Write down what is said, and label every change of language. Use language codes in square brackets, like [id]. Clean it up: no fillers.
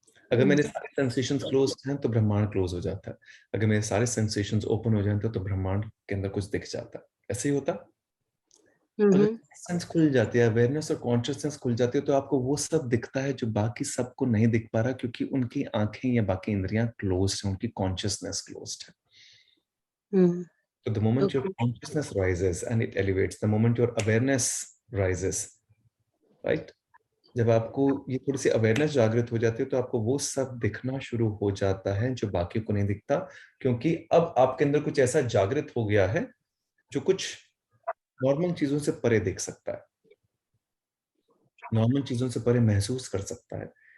[hi] अगर मेरे सारे सेंसेशंस क्लोज हैं तो ब्रह्मांड क्लोज हो जाता है. अगर मेरे सारे सेंसेशंस ओपन हो जाते हैं तो ब्रह्मांड के अंदर कुछ दिख जाता है. ऐसे ही होता. सेंस खुल जाती है, अवेयरनेस और कॉन्शियसनेस खुल जाती है, तो आपको वो सब दिखता है जो बाकी सबको नहीं दिख पा रहा, क्योंकि उनकी आंखें या बाकी इंद्रियां क्लोज्ड हैं, उनकी कॉन्शियसनेस क्लोज्ड है. [en] So the moment your consciousness rises and it elevates, the moment your awareness rises, right? [hi] जब आपको ये थोड़ी सी अवेयरनेस जागृत हो जाती है तो आपको वो सब दिखना शुरू हो जाता है जो बाकी को नहीं दिखता, क्योंकि अब आपके अंदर कुछ ऐसा जागृत हो गया है जो कुछ नॉर्मल चीजों से परे देख सकता है, नॉर्मल चीजों से परे महसूस कर सकता है.